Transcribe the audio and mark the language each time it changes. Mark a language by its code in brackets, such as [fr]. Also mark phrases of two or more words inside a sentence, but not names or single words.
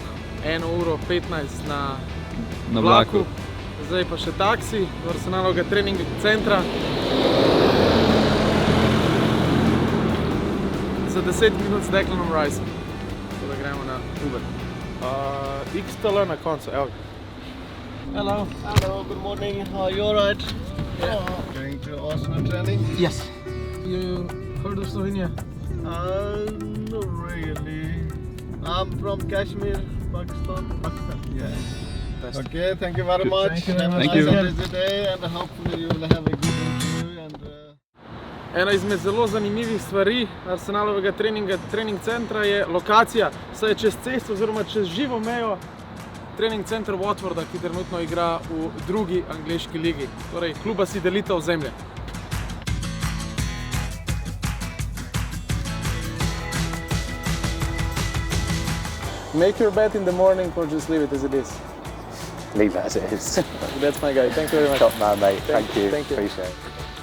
[sl] 1 uro 15 na vlaku. Zdaj pa še taksi do Arsenalovega trening centra. Za 10 minut s Declanom Ricem. Tako da gremo na Uber. XTL na koncu, evo ga. [en] Hello. Hello, good morning. How are you, alright? Yeah. Going to Arsenal training? Yes. You heard of Slovenia? Not really. I'm from Kashmir, Pakistan. Yeah. Okay, thank you very much. Thank you. Have a nice day and hopefully you will have a good interview. [sl] Ena izmed zelo zanimivih stvari Arsenalovega trening centra je lokacija. Saj je čez cesto oziroma čez živo mejo trening center Watforda, ki trenutno igra v drugi angleški ligi. Torej, kluba si delita ozemlje. [en] Make your bed in the morning or just leave it as it is? Leave it as it is. That's my guy. Thank you very much. Top man, mate. Thank you. Thank you. Appreciate it.